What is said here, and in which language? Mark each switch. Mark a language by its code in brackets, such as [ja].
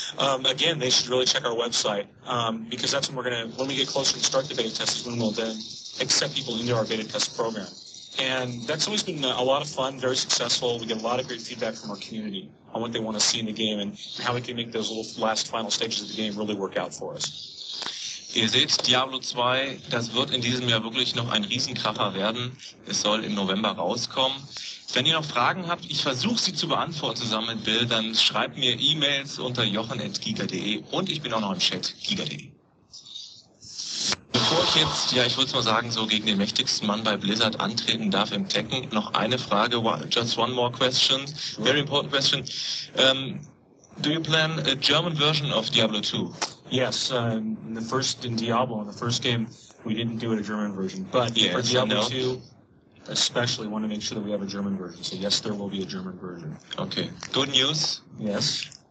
[en] Again, they should really check our website because that's when we get closer to start the beta test is when we'll then accept people into our beta test program. And that's always been a lot of fun, very successful. We get a lot of great feedback from our community on what they want to see in the game and how we can make those little final stages of the game really work out for us. [de] Ihr seht, Diablo 2, das wird in diesem Jahr wirklich noch ein Riesenkracher werden. Es soll im November rauskommen. Wenn ihr noch Fragen habt, ich versuche sie zu beantworten zusammen mit Bill, dann schreibt mir E-Mails unter jochen@giga.de und ich bin auch noch im Chat, giga.de. Bevor ich jetzt, ich würde mal sagen, so gegen den mächtigsten Mann bei Blizzard antreten darf im Tekken, noch eine Frage, [en] just one more question, very important question. Do you plan a German version of Diablo 2? Yes, in the first game, we didn't do a German version, but for Diablo 2, especially want to make sure that we have a German version. So yes, there will be a German version. Okay, good news. Yes.